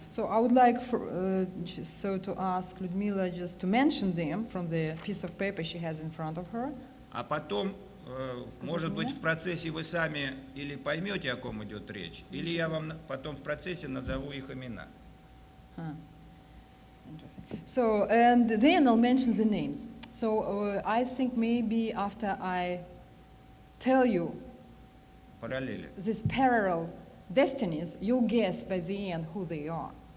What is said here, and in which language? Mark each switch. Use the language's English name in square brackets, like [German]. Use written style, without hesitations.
[English] So I would like to ask Ludmila just to mention them from the piece of paper she has in front of her, [Russian] а потом может быть, в процессе вы сами или поймете, о ком идет речь, или я вам потом в процессе назову их имена. [English] Huh. Interesting. So, and then I'll mention the names. So, I think maybe after I tell you [Russian] Параллели. [English] these parallel destinies, you'll guess by the end who they are.